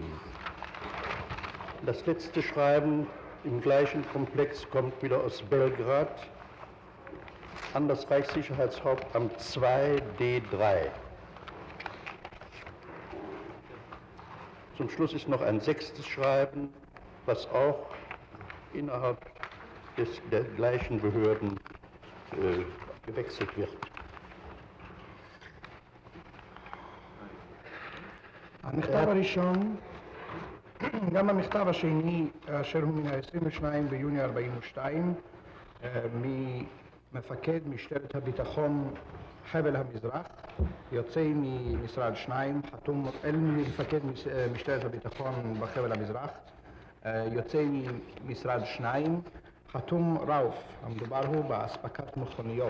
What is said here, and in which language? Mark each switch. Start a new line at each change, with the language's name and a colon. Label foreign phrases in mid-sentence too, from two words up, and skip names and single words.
German: Das letzte Schreiben im gleichen Komplex kommt wieder aus Belgrad an das Reichssicherheitshauptamt 2D3. Zum Schluss ist noch ein sechstes Schreiben, was auch innerhalb der gleichen Behörden gewechselt wird.
Hebrew: המכתב הראשון, גם המכתב השני, אשר הוא מן ה-22 ביוני 42, ממפקד משטרת הביטחון חבל המזרח, יוצא ממשרד 2, חתום אל מפקד משטרת הביטחון בחבל המזרח, יוצא ממשרד 2, חתום ראוף, המדובר הוא באספקת מכוניות.